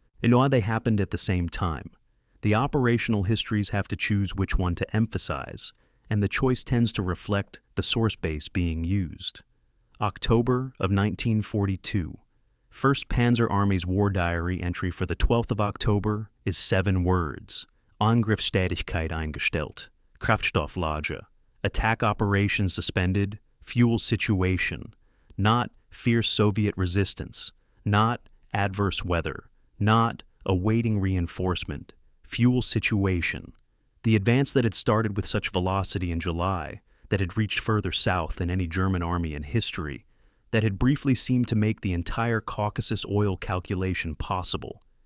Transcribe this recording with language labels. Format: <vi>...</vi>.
<en>And they happened at the same time. The operational histories have to choose which one to emphasize, and the choice tends to reflect the source base being used. October of 1942. First Panzer Army's war diary entry for the 12th of October is 7 words.</en> <de>Angriffstätigkeit eingestellt. Kraftstofflager.</de> <en>Attack operations suspended. Fuel situation. Not fierce Soviet resistance. Not adverse weather. Not awaiting reinforcement. Fuel situation. The advance that had started with such velocity in July, that had reached further south than any German army in history, that had briefly seemed to make the entire Caucasus oil calculation possible.</en>